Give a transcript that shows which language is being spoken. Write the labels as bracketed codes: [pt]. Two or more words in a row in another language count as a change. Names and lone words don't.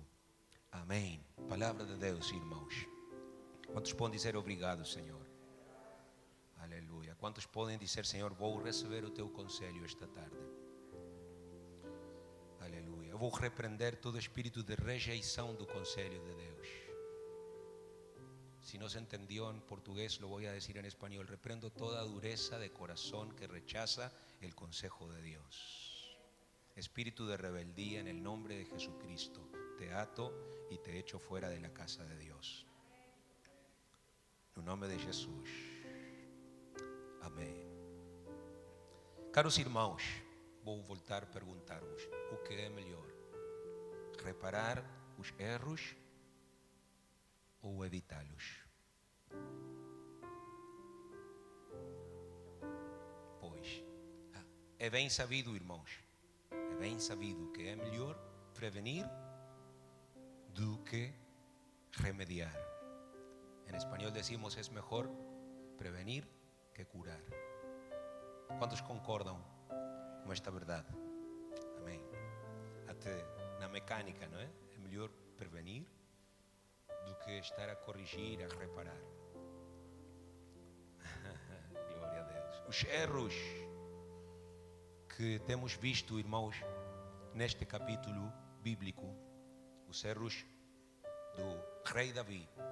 [pt] Amém. Palavra de Deus, irmãos. Quantos podem dizer obrigado, Senhor? Aleluia. Quantos podem dizer: Senhor, vou receber o teu conselho esta tarde? Aleluia. Eu vou repreender todo espírito de rejeição do conselho de Deus. [es] Si no se entendió en portugués, lo voy a decir en español. Reprendo toda dureza de corazón que rechaza el consejo de Dios. Espíritu de rebeldía, en el nombre de Jesucristo, te ato y te echo fuera de la casa de Dios. En el nombre de Jesús. Amém. [pt] Caros irmãos, vou voltar a perguntar-vos: o que é melhor? Reparar os erros ou evitá-los? Pois, é bem sabido, irmãos, é bem sabido que é melhor prevenir do que remediar. [es] En español decimos: es mejor prevenir que curar. ¿Cuántos concordan con esta verdad? [pt] Amém. Até na mecânica, não é? É melhor prevenir do que estar a corrigir, a reparar. Glória a Deus. os erros que temos visto, irmãos, neste capítulo bíblico, os erros do rei Davi